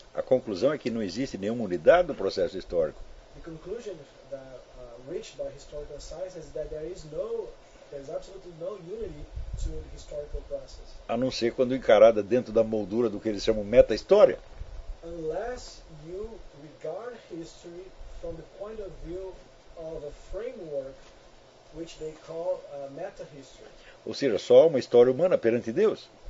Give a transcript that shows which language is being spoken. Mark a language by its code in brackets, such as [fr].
[pt] A conclusão é que não existe nenhuma unidade no processo histórico. [en] The conclusion that reached by historical science is that there is absolutely no unity to the historical process. [pt] A não ser quando encarada dentro da moldura do que eles chamam meta-história. [en] Unless you regard history from the point of view of a framework which they call meta-history. [pt] Ou seja, só uma história humana perante Deus.